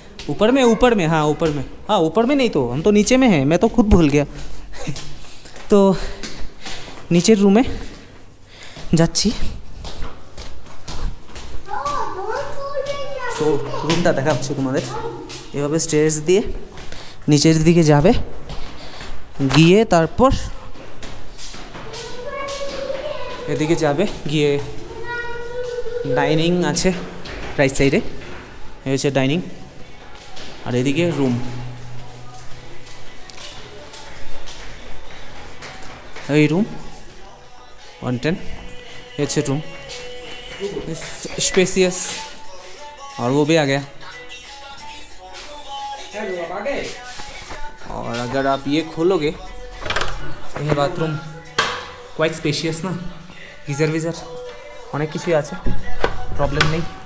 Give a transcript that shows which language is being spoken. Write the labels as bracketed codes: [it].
[hi] ऊपर में हाँ ऊपर में, हाँ ऊपर में नहीं तो हम तो नीचे में हैं, मैं तो खुद भूल गया। तो नीचे रूम में [bn] যাচ্ছি। তো রুমটা দেখা হচ্ছে তোমাদের, এভাবে স্টেয়ার্স দিয়ে নিচের দিকে যাবে, গিয়ে তারপর এদিকে যাবে, গিয়ে ডাইনিং আছে, রাইট সাইডে এই হচ্ছে ডাইনিং, আর এদিকে রুম। এই রুম 110, [hi] ये अच्छे रूम स्पेसियस, और वो भी आ गया। और अगर आप ये खोलोगे ये बाथरूम क्वाइट स्पेशियस ना, गीजर विजर [bn] অনেক কিছুই আছে, [hi] प्रॉब्लम नहीं।